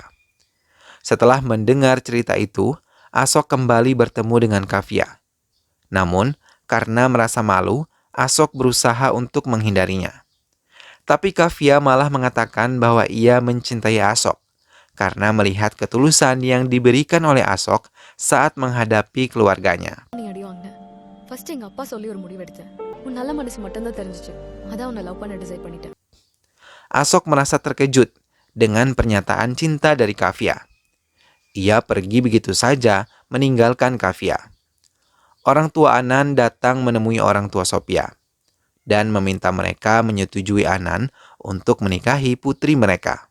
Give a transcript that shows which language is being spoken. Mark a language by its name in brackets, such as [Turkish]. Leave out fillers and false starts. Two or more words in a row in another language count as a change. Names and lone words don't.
[Indonesian] Setelah mendengar cerita itu, Ashok kembali bertemu dengan Kavya. Namun, karena merasa malu, Ashok berusaha untuk menghindarinya. Tapi Kavya malah mengatakan bahwa ia mencintai Ashok karena melihat ketulusan yang diberikan oleh Ashok saat menghadapi keluarganya. [Tamil] நீ அடி வாங்கின ஃபர்ஸ்ட் எங்க அப்பா சொல்லி ஒரு முடிவு எடுத்தேன் உன் நல்ல மனசு மட்டும்தான் தெரிஞ்சிச்சு அதான் உன்னை லவ் பண்ண டிசைட் பண்ணிட்டேன். [Indonesian] Ashok merasa terkejut dengan pernyataan cinta dari Kavya. Ia pergi begitu saja meninggalkan Kavya. Orang tua Anan datang menemui orang tua Sophia dan meminta mereka menyetujui Anan untuk menikahi putri mereka.